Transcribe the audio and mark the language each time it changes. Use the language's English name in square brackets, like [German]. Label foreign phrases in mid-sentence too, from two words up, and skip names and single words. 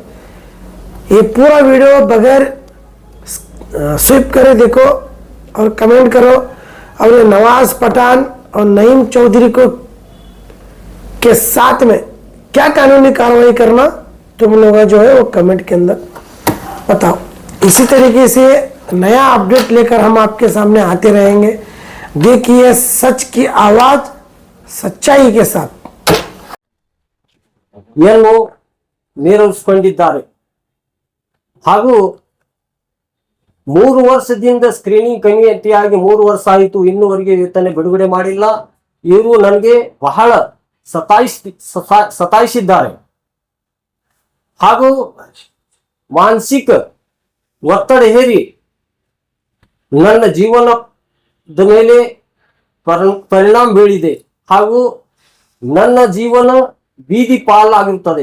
[Hindi] ये पूरा वीडियो बगैर स्विप करे देखो और कमेंट करो, और ये नवाज पठान और नईम चौधरी को के साथ में क्या कानूनी कार्रवाई करना तुम लोग जो है वो कमेंट के अंदर बताओ। इसी तरीके से नया अपडेट लेकर हम आपके सामने आते रहेंगे। देखिए सच की आवाज सच्चाई के साथ। [Kannada] ಏನು ನೇರವೇರಿಸಿಕೊಂಡಿದ್ದಾರೆ ಹಾಗೂ 3 ವರ್ಷದಿಂದ ಸ್ಕ್ರೀನಿಂಗ್ ಕಮಿಟಿಯಾಗಿ 3 ವರ್ಷ ಆಯಿತು, ಇನ್ನೂವರೆಗೆ ವೇತನ ಬಿಡುಗಡೆ ಮಾಡಿಲ್ಲ. ಇವರು ನನಗೆ ಬಹಳ ಸತಾಯಿಸಿದ್ದಾರೆ ಹಾಗೂ ಮಾನಸಿಕ ಒತ್ತಡ ಹೇರಿ ನನ್ನ ಜೀವನದ ಮೇಲೆ ಪರಿಣಾಮ ಬೀಳಿದೆ ಹಾಗೂ ನನ್ನ ಜೀವನ ಬೀದಿ ಪಾಲಾಗಿರುತ್ತದೆ.